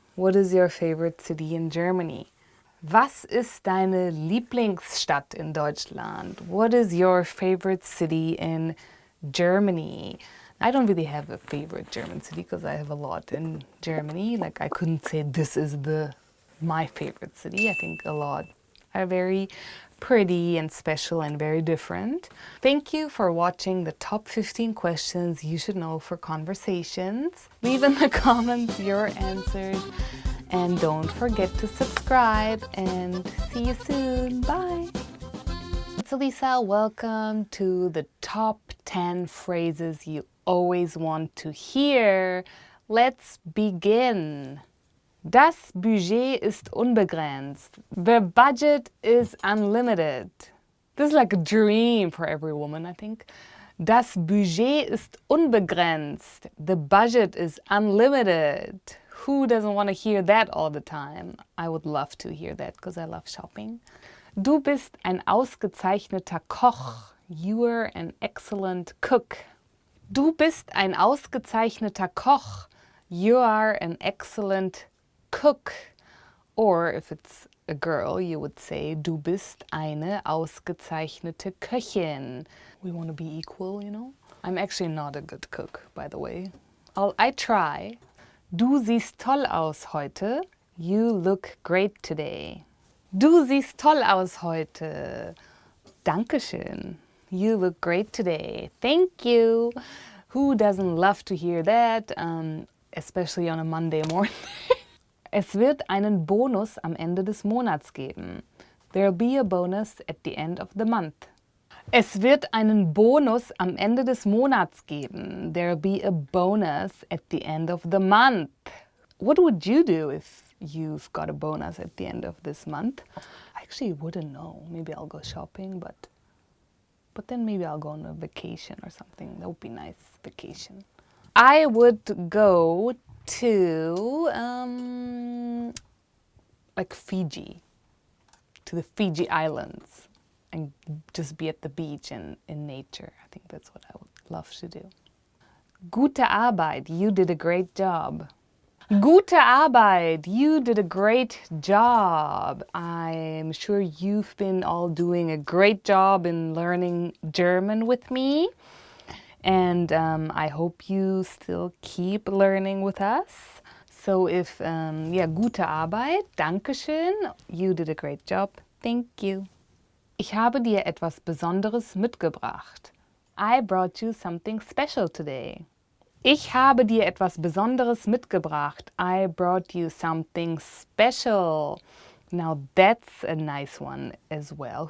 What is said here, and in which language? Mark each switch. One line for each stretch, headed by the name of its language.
English: What is your favorite city in Germany?
German: Was ist deine Lieblingsstadt in Deutschland?
English: What is your favorite city in Germany? I don't really have a favorite German city because I have a lot in Germany. Like, I couldn't say this is my favorite city. I think a lot are very pretty and special and very different. Thank you for watching the top 15 questions you should know for conversations. Leave in the comments your answers, and don't forget to subscribe, and see you soon. Bye! It's Elisa. Welcome to the top 10 phrases you always want to hear. Let's begin.
German: Das Budget ist unbegrenzt.
English: The budget is unlimited. This is like a dream for every woman, I think.
German: Das Budget ist unbegrenzt.
English: The budget is unlimited. Who doesn't want to hear that all the time? I would love to hear that because I love shopping.
German: Du bist ein ausgezeichneter Koch.
English: You are an excellent cook.
German: Du bist ein ausgezeichneter Koch.
English: You are an excellent cook. Or if it's a girl, you would say,
German: du bist eine ausgezeichnete Köchin.
English: We want to be equal, you know? I'm actually not a good cook, by the way. I try.
German: Du siehst toll aus heute.
English: You look great today.
German: Du siehst toll aus heute.
English: Dankeschön. You look great today. Thank you. Who doesn't love to hear that, especially on a Monday morning?
German: Es wird einen Bonus am Ende des Monats geben.
English: There'll be a bonus at the end of the month.
German: Es wird einen Bonus am Ende des Monats geben.
English: There'll be a bonus at the end of the month. What would you do if you've got a bonus at the end of this month? I actually wouldn't know. Maybe I'll go shopping, but then maybe I'll go on a vacation or something. That would be nice, vacation. I would go to like Fiji, to the Fiji Islands, and just be at the beach and in nature. I think that's what I would love to do.
German: Gute Arbeit,
English: you did a great job.
German: Gute Arbeit,
English: you did a great job. I'm sure you've been all doing a great job in learning German with me. And I hope you still keep learning with us. So if,
German: gute Arbeit, Dankeschön,
English: you did a great job, thank you.
German: Ich habe dir etwas Besonderes mitgebracht.
English: I brought you something special today.
German: Ich habe dir etwas Besonderes mitgebracht.
English: I brought you something special. Now that's a nice one as well.